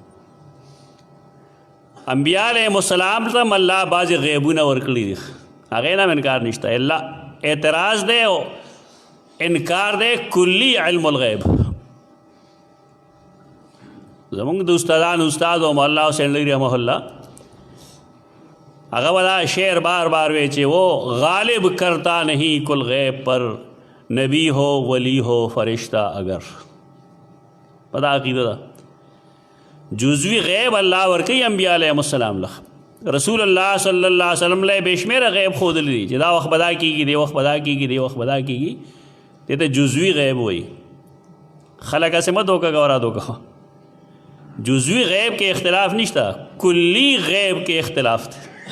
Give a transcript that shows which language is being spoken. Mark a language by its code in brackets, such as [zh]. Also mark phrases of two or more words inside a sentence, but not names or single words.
[ps] انبیاء علیهم السلام ته هم الله بعضې غیبونه ورکړي دي، هغې نه هم انکار نشته. الله اعتراض دی او انکار دی کلی علم الغیب. زمونږ د استادانو استاد و مولا حسین لغوی رحمه الله هغه به دا شعر بار بار وی چې [ur] وہ غالب کرتا نہیں کل غیب پر، نبی ہو ولی ہو فرشتہ اگر. [ps] پدا عقیده ده جزوی غیب الله ورکوي انبیاء علیهم السلام له. رسول الله صلی الله علیه وسلم له بېشمېره غیب ښودلی دي چې دا وخت به دا کېږي، دې وخت به دا کېږي، دې وخت به دا کېږي. دې ته جزوي غیب وایي. خلک هسې مه دوکه کوه را دوکه. جزوی غیب کې اختلاف نشته، کلی غیب کې اختلاف دی.